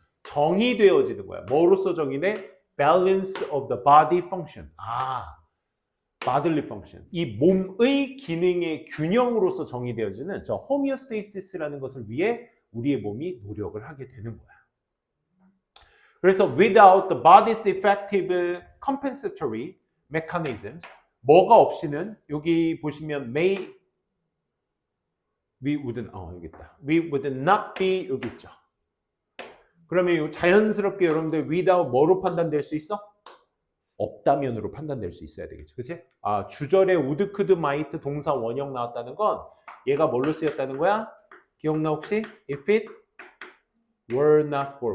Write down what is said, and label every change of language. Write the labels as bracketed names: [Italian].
[Korean] 정의되어지는 거야. 뭐로서 정의돼? [English] balance of the body function. bodily function. [Korean] 이 몸의 기능의 균형으로서 정의되어지는 저 homeostasis라는 것을 위해 우리의 몸이 노력을 하게 되는 거야. 그래서 [English] without the body's effective compensatory mechanisms, [Korean] 뭐가 없이는 여기 보시면 [English] we would not be [Korean] 여기 있죠. 그러면 자연스럽게 여러분들 without 뭐로 판단될 수 있어? 없다면으로 판단될 수 있어야 되겠죠. 그치? 주절에 would, could, might 동사 원형 나왔다는 건 얘가 뭘로 쓰였다는 거야? [English] 기억나 혹시? If it were not for.